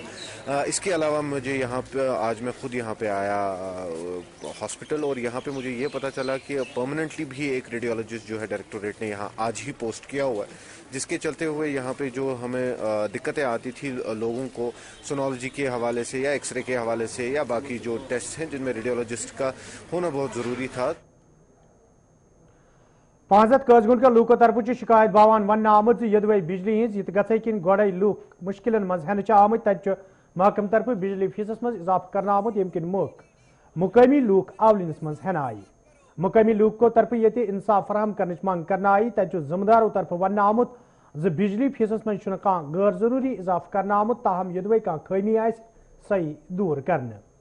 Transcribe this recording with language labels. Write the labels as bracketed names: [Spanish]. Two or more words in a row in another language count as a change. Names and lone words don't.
[Urdu] اس کے علاوہ مجھے یہاں پہ آج میں خود یہاں پہ آیا ہاسپٹل اور یہاں پہ مجھے یہ پتہ چلا کہ پرماننٹلی بھی ایک ریڈیولوجسٹ جو ہے ڈائریکٹوریٹ نے یہاں آج ہی پوسٹ کیا ہوا ہے, جس کے چلتے ہوئے یہاں پہ جو ہمیں دقتیں آتی تھی لوگوں کو سونالوجی کے حوالے سے یا ایکس رے کے حوالے سے یا باقی جو ٹیسٹ ہیں جن میں ریڈیولوجسٹ کا ہونا بہت ضروری تھا. [Kashmiri] 5 قٲضگُنٛڈ کٮ۪و لوٗکو طرفہٕ چھِ شکایت باوان وننہٕ آمٕژ زِ یوٚدوے بجلی ہٕنٛز یِتہٕ گژھے کِنۍ گۄڈَے لوٗکھ مُشکِلن منٛز ہٮ۪نہٕ چھِ آمٕتۍ تَتہِ چھُ محکمہٕ طرفہٕ بجلی فیٖسس منٛز اضافہٕ کرنہٕ آمُت ییٚمہِ کِنۍ مُقٲمی لوٗکھ آولِنس منٛز ہٮ۪نہٕ آیہِ. مُقٲمی لوٗکو طرفہٕ ییٚتہِ اِنصاف فراہم کرنٕچ منٛگ کرنہٕ آیہِ تَتہِ چھُ ذِمہٕ دارو طرفہٕ وننہٕ آمُت زِ بجلی فیٖسس منٛز چھُنہٕ کانٛہہ غٲر ضروٗری اضافہٕ کرنہٕ آمُت تاہم یوٚدوے کانٛہہ خٲمی آسہِ سۄ دوٗر کرنہٕ.